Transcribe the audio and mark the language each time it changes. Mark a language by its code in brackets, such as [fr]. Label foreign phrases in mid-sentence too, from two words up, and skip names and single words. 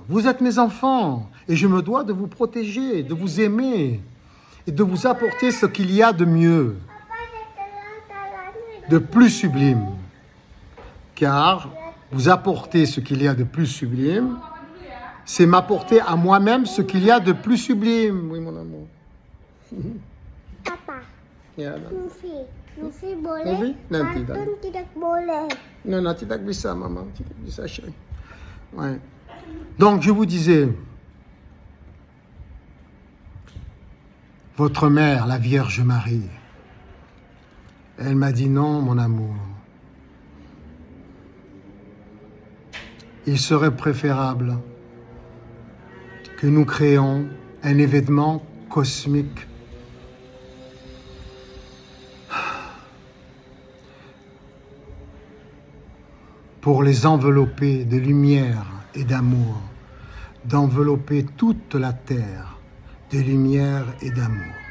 [fr] Vous êtes mes enfants, et je me dois de vous protéger, de vous aimer, et de vous apporter ce qu'il y a de mieux, de plus sublime. Car vous apporter ce qu'il y a de plus sublime, c'est m'apporter à moi-même ce qu'il y a de plus sublime. Oui, mon amour. Papa. [id] Ya, Luffy boleh, Luffy? Nanti, Kartun tidak boleh. Non, tidak bisa, maman. Tidak bisa, [fr] chérie. Ouais. Donc, je vous disais, votre mère, la Vierge Marie, elle m'a dit non, mon amour. Il serait préférable que nous créions un événement cosmique pour les envelopper de lumière et d'amour, d'envelopper toute la terre de lumière et d'amour.